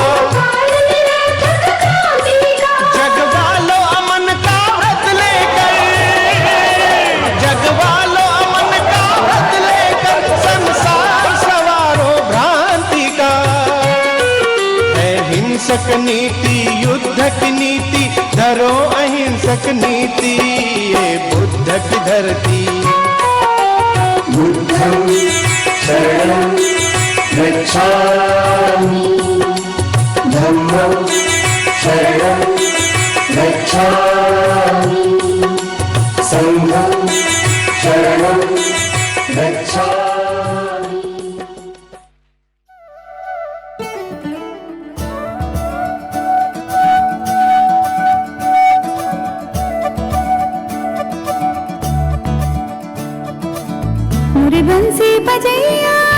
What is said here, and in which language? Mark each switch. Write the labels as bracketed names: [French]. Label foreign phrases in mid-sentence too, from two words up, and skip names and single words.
[Hindi] जगवालो अमन का व्रत लेकर, जगवालो अमन का व्रत लेकर, संसार सवारो भ्रांति का। है हिंसक नीति युद्ध की नीति, धरो अहिंसक नीति। ये बुद्ध की धरती। [Pali] बुद्धं शरणं गच्छामि, धम्मं शरणं गच्छामि, संघं शरणं गच्छामि। [Hindi] मुरे बंसी बजैया